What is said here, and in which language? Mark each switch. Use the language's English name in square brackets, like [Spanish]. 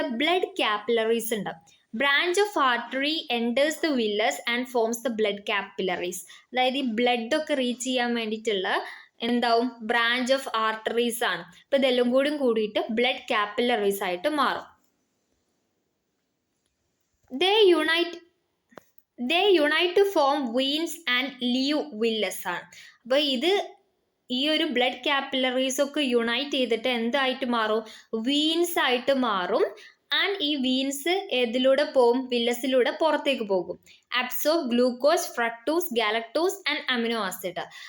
[Malayalam] Blood capillaries ഉണ്ട്. [English] Branch of artery enters the villus and forms the blood capillaries. [Malayalam] അതായത് ഈ blood ഒക്കെ reach ചെയ്യാൻ വേണ്ടിയിട്ടുള്ള എന്താവും? ബ്രാഞ്ച് ഓഫ് ആർട്ടറീസ് ആണ്. അപ്പോൾ ഇതെല്ലാം കൂടിയിട്ട് ബ്ലഡ് കാപ്പിലറീസ് ആയിട്ട് മാറും. [English] They unite to form veins and leave villus ആണ്. [Malayalam] അപ്പോൾ ഈ ഒരു ബ്ലഡ് കാപ്പിലറീസ് ഒക്കെ യുണൈറ്റ് ചെയ്തിട്ട് എന്തായിട്ട് മാറും? വീൻസ് ആയിട്ട് മാറും. ആൻഡ് ഈ വീൻസ് ഏതിലൂടെ പോകും? വില്ലസിലൂടെ പുറത്തേക്ക് പോകും. [English] Absorb glucose, fructose, galactose and amino acid.